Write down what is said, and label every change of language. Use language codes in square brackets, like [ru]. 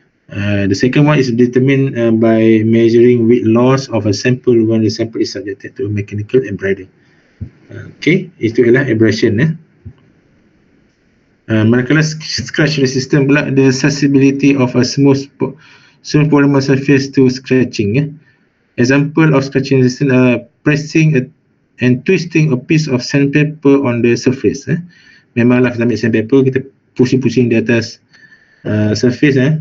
[en] The second one is determined by measuring weight loss of a sample when the sample is subjected to mechanical embrider. [ms] Okay, itu ialah abrasion. Manakala [en] scratch resistance pula, the susceptibility of a smooth polymer surface to scratching. Example of scratching resistance are pressing and twisting a piece of sandpaper on the surface. [ms] Memanglah kita ambil sandpaper, kita pusing-pusing di atas surface.